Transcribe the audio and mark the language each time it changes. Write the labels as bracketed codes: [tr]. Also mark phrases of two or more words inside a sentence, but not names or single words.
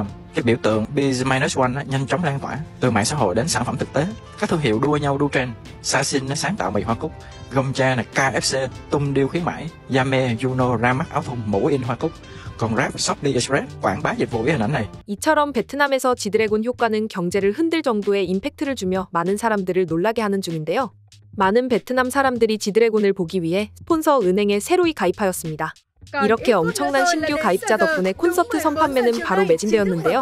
[vi] Cái biểu tượng B-1 nhanh chóng lan tỏa từ mạng xã hội đến sản phẩm thực tế. Các thương hiệu đua nhau đu trend. Sasin sáng tạo mì hoa cúc, Gongcha KFC tung deal khuyến mãi, Yame Juno ra mắt áo thun mũ in hoa cúc. còn Grab, Shopee Express quảng bá dịch vụ với hình ảnh này. [ko] 이처럼 베트남에서 지드래곤 효과는 경제를 흔들 정도의 임팩트를 주며 많은 사람들을 놀라게 하는 중인데요. 많은 베트남 사람들이 지드래곤을 보기 위해 스폰서 은행에 새로이 가입하였습니다. 이렇게 엄청난 신규 가입자 덕분에 콘서트 선판매는 바로 매진되었는데요.